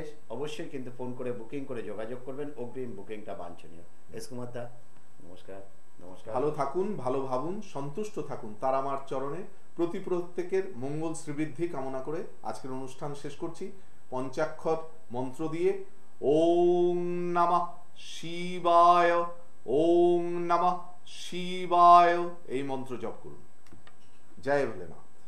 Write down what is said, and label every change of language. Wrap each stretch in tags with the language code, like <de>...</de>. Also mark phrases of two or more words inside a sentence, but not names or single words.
<bn>অবশ্যই কিন্তু ফোন করে বুকিং করে যোগাযোগ করবেন, অগ্রিম বুকিংটা বাঞ্ছনীয়। এস কুমার দা, নমস্কার। নমস্কার। ভালো থাকুন, ভালো ভাবুন, সন্তুষ্ট থাকুন, তার আমার চরণে প্রত্যেকের মঙ্গল শ্রীবৃদ্ধি কামনা করে আজকের অনুষ্ঠান শেষ করছি পঞ্চাক্ষর মন্ত্র দিয়ে।</bn> <sa>ওং নমঃ শিবায়, ওং নমঃ শিবায়,</sa> <bn>এই মন্ত্র জপ করুন। জয় ভোলেনাথ।</bn>